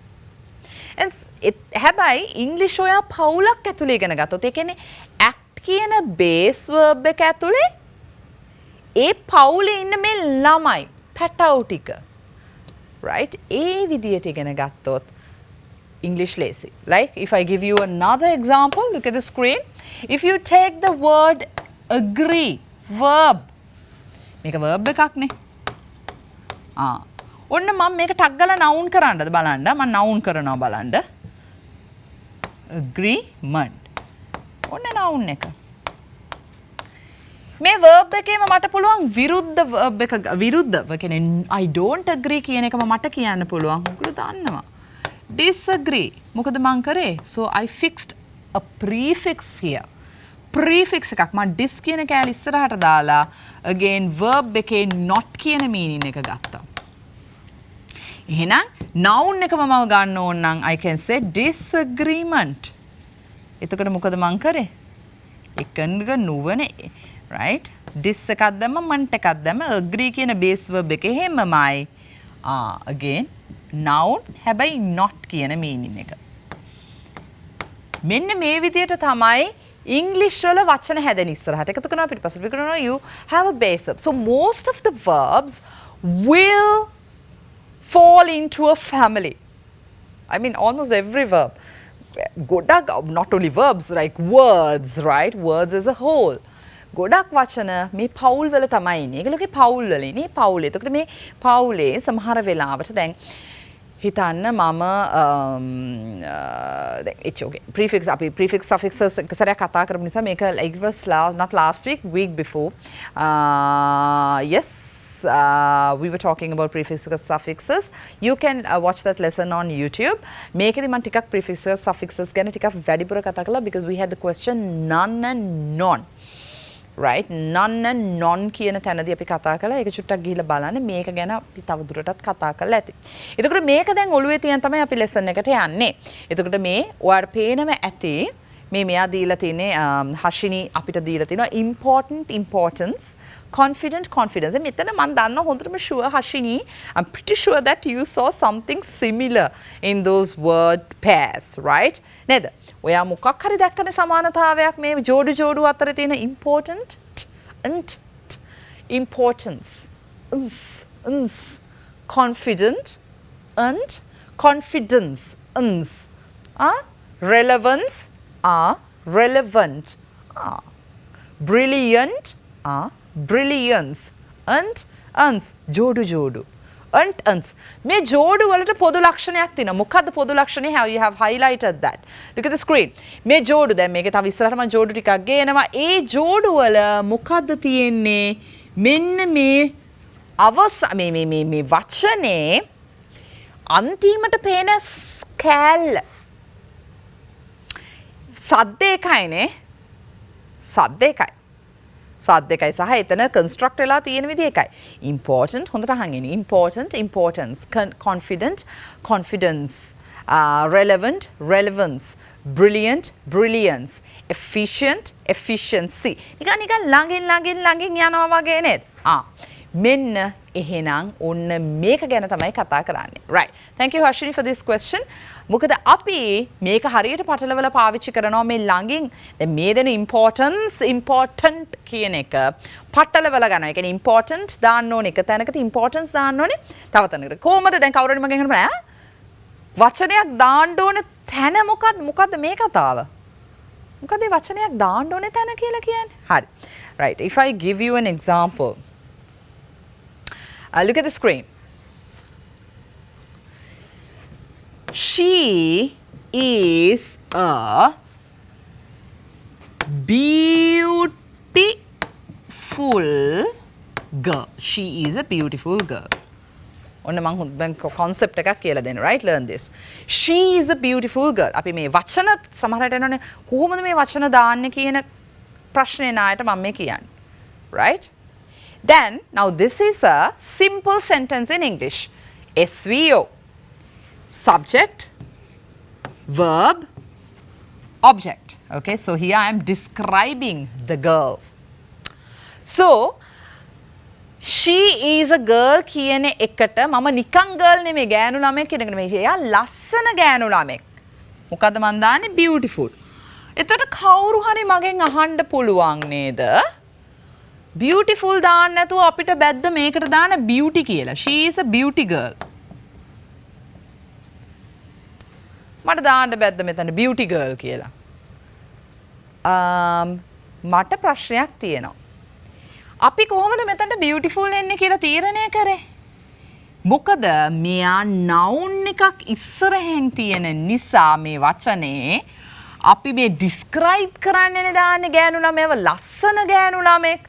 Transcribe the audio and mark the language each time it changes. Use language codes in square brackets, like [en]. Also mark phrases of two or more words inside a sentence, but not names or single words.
[si] හැබැයි ඉංග්‍රීසි ඔයා පවුලක් ඇතුලේ ඉගෙන ගත්තොත්, ඒ කියන්නේ act කියන [en] base verb [si] එක ඇතුලේ ඒ පවුලේ ඉන්න මේ ළමයි පැටව් ටික, right? ඒ විදියට ඉගෙන ගත්තොත් [en] English lazy. Like if I give you another example, look at the screen. If you take the word agree, verb. [si] මේක verb එකක් නේ. ඔන්න මම මේක ටක් ගාලා noun කරන්නද බලන්න. මම noun කරනවා බලන්න. agreement. ඔන්න noun එක. මේ verb එකේම මට පුළුවන් විරුද්ධ verb එක විරුද්ධව කියන්නේ [en] I don't agree [si] කියන එකම මට කියන්න පුළුවන්. ඔයගොල්ලෝ දන්නවා. disagree. මොකද මං කරේ? [en] So I fixed a prefix here. [si] prefix එකක් මම dis කියන කෑල්ල ඉස්සරහට දාලා [en] again verb [si] එකේ not කියන meaning එක ගත්තා. එහෙනම් noun එකම මම ගන්න ඕන නම් [en] I can say disagreement. [si] එතකොට මොකද මං කරේ? එකඟ නුවණ, right? dis එකක් දැම්ම මන්ට එකක් දැම්ම agree කියන [en] base verb [si] එකේ හැමමයි. [en] again noun [si] හැබැයි not කියන meaning එක. මෙන්න මේ විදියට තමයි English වල වචන හැදෙන ඉස්සරහට. එකතු කරනවා පිටපස්සට. [en] because you have a base verb. So most of the verbs will fall into a family. I mean almost every verb. ගොඩක් not only verbs like words, right? Words as a whole. [si] ගොඩක් වචන මේ පවුල් වල තමයි ඉන්නේ. ඒගොල්ලෝගේ පවුල් වල ඉන්නේ. පවුලේ. එතකොට මේ පවුලේ සමහර වෙලාවට දැන් හිතන්න මම දැන් [en] it's okay. Prefix අපි prefix suffixes [si] එක සැරයක් කතා කරපු නිසා මේක [en] it was not last week before. Yes. We were talking about prefixes suffixes. You can watch that lesson on YouTube. [si] මේකෙදි මම ටිකක් [en] prefixes suffixes [si] ගැන ටිකක් වැඩිපුර කතා කළා [en] because we had the question none and non. [si] Right? [en] None and non [si] කියන තැනදී අපි කතා කළා. ඒක චුට්ටක් ගිහිල්ලා බලන්න. මේක ගැන අපි තව දුරටත් කතා කරලා ඇති. එතකොට මේක දැන් ඔළුවේ තියන් තමයි අපි lesson එකට යන්නේ. එතකොට මේ ඔයාලට පේනම ඇති මේ මෙයා දීලා තියෙන්නේ හෂිනි අපිට දීලා තිනවා [en] important importance confident confidence. [si] මෙතන මම දන්නවා හොඳටම [en] sure හෂිනි I'm pretty sure that you saw something similar in those word pairs, right? [si] නේද? ඔයා මොකක් හරි දැක්කනේ සමානතාවයක් මේ ජෝඩු අතර තියෙන [en] important and importance confident and confidence relevance relevant brilliant brilliance and [si] ජෝඩු and මේ ජෝඩු වලට පොදු ලක්ෂණයක් තියෙනවා. මොකද්ද පොදු ලක්ෂණය? [en] How you have highlighted that. Look at the screen. [si] මේ ජෝඩු දැන් මේකේ තව ඉස්සරහට මම ජෝඩු ටිකක් ගේනවා. ඒ ජෝඩු වල මොකද්ද තියෙන්නේ? මෙන්න මේ මේ වචනේ අන්තිමට පේන ස්කෑල් සද්ද එකයිනේ. සද්ද එකයි. සද්ද එකයි සහ එතන construct වෙලා තියෙන විදිහ එකයි. Important හොඳට අහන් ඉන්න. [en] Important importance confident confidence relevant relevance brilliant brilliance efficient efficiency. [si] නිකන් ළඟින් යනවා වගේ නේද? මෙන්න එහෙනම් ඔන්න මේක ගැන තමයි කතා කරන්නේ. [en] Right. Thank you Harshini for this question. [si] මොකද අපි මේක හරියට පටලවලා පාවිච්චි කරනවා මේ ළඟින් දැන් මේ දෙන [en] importance important [si] කියන එක පටලවලා ගන්නවා. ඒ කියන්නේ important දාන්න ඕනේ එක තැනකට importance දාන්න ඕනේ තව තැනකට. කොහොමද දැන් කවුරුහරි මගෙන් අහනවා වචනයක් දාන්න ඕනේ තැන මොකද්ද මේ කතාව? මොකද මේ වචනයක් දාන්න ඕනේ තැන කියලා කියන්නේ? හරි. [en] Right. If I give you an example. Look at the screen. She is a beautiful girl. She is a beautiful girl. [si] ඔන්න මම concept එකක් කියලා දෙන්න. [en] Right? Learn this. She is a beautiful girl. [si] අපි මේ වචන සමහරට එනවනේ කොහොමද මේ වචන දාන්නේ කියන ප්‍රශ්නේ නායට මම මේ කියන්නේ. [en] Right? Then, now this is a simple sentence in English. SVO. Subject, verb, object. Okay, so here I am describing the girl. [si] So, [en] she is a girl [si] කියන එකට මම නිකන් girl නෙමෙයි ගෑනු ළමෙක් කියන එක නෙමෙයි. එයා ලස්සන ගෑනු ළමෙක්. මොකද්ද මන් දාන්නේ? beautiful. එතකොට කවුරු හරි මගෙන් අහන්න පුළුවන් නේද? beautiful දාන්න නැතුව අපිට බැද්ද මේකට දාන්න beauty කියලා. [en] She is a beauty girl. [si] මට දාන්න බැද්ද මෙතන beauty girl කියලා. මට ප්‍රශ්නයක් තියෙනවා. අපි කොහොමද මෙතනට beautiful එන්නේ කියලා තීරණය කරේ? මොකද මෙයා noun එකක් ඉස්සරහෙන් තියෙන නිසා මේ වචනේ අපි මේ describe කරන්නනේ දාන්නේ ගෑනු ළමයව ලස්සන ගෑනු ළමෙක්.